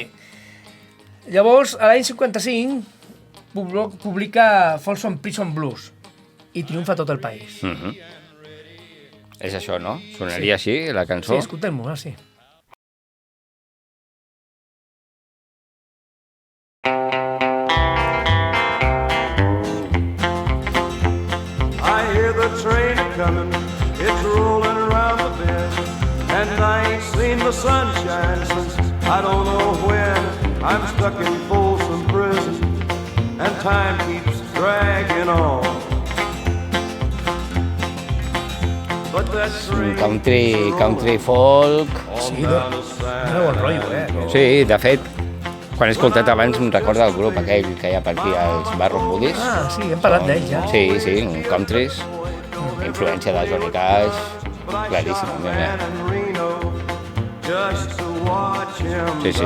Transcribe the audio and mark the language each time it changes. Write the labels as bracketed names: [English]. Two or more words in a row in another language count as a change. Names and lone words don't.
[Catalan] Llavors, a l'any 55, publica Folsom Prison Blues i triomfa a tot el país. És això, no? Sonaria així, la cançó? Sí, escoltem-ho, sí. [English] I hear the train coming, it's rolling around the bend, and I ain't seen the sunshine since I don't know when. I'm stuck in Folsom Prison, and time keeps dragging on. But that train Country folk... [Catalan] Sí, dona bon rotllo, Sí, de fet, quan he escoltat abans em recorda el grup aquell que hi ha per aquí, els Barroom Buddies. Ah, sí, hem parlat d'ells ja. Sí, countries, influència de Johnny Cash, claríssim. Sí.